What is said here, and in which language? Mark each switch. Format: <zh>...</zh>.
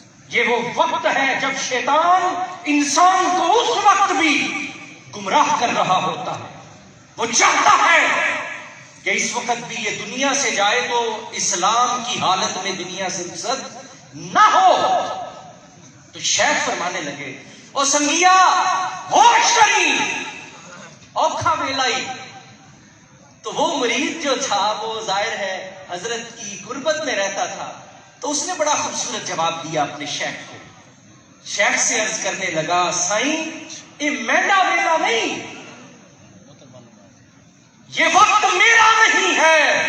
<ur>یہ وہ وقت ہے جب شیطان انسان کو اس وقت بھی گمراہ کر رہا ہوتا ہے. وہ چاہتا ہے کہ اس وقت بھی یہ دنیا سے جائے تو اسلام کی حالت میں دنیا سے رخصت نہ ہو. تو شیخ فرمانے لگے</ur> <skr>او سنگیا ہوش کری اوکھا بیلائی.</skr> <ur>تو وہ مرید جو تھا وہ ظاہر ہے حضرت کی غربت میں رہتا تھا, تو اس نے بڑا خوبصورت جواب دیا اپنے شیخ کو. شیخ سے عرض کرنے لگا سائیں یہ</ur> <skr>مینڈا ویلا</skr> <ur>نہیں, یہ وقت میرا نہیں ہے.</ur>